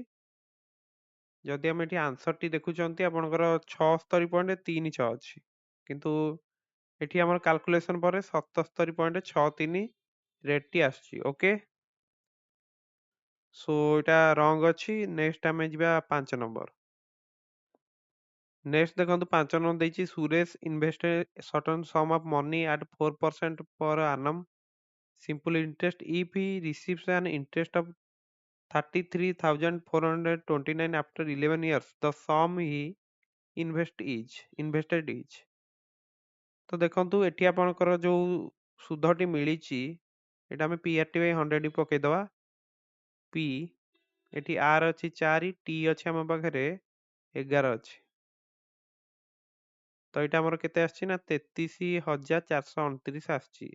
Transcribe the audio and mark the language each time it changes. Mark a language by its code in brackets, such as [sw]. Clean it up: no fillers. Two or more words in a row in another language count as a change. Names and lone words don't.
[or] ଯଦି ଆମେ ଏଠି ଆନ୍ସର ଟି ଦେଖୁଛନ୍ତି ଆପଣଙ୍କର 76.36 ଅଛି, କିନ୍ତୁ ଏଠି ଆମର କାଲକୁଲେସନ ପରେ 77.63 ରେଟ୍ ଟି ଆସୁଛି। ଓକେ, ସୋ ଏଇଟା ରଙ୍ଗ ଅଛି। ନେକ୍ସଟ ଆମେ ଯିବା 5 ନମ୍ବର। ନେକ୍ସଟ ଦେଖନ୍ତୁ 5 ନମ୍ବର ଦେଇଛି, [en] Suresh invested certain sum of money at 4% per annum simple interest if he receives an interest of 33,429 after 11 years, the sum he invested is। [or] ତ ଦେଖନ୍ତୁ ଏଠି ଆପଣଙ୍କର ଯୋଉ ସୁଧଟି ମିଳିଛି, ଏଟା ଆମେ PRT ବାଇ 100 ପକେଇଦବା। P ଏଠି R ଅଛି 4 T ଅଛି ଆମ ପାଖରେ 11 ଅଛି। ତ ଏଇଟା ଆମର କେତେ ଆସିଛି ନା 33,429 ଆସିଛି।